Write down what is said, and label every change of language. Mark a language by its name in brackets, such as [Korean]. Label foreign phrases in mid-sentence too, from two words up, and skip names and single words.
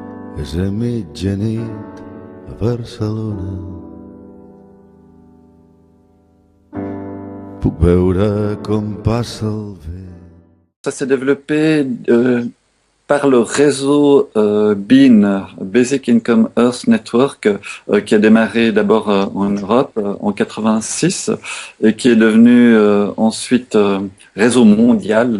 [Catalan] és a mitjanit a Barcelona. Puc veure com passa el vent. [French] Ça s'est développé par le réseau BEAN, [English] Basic Income Earth Network, [French] qui a démarré d'abord en Europe en 86 et qui est devenu ensuite réseau mondial.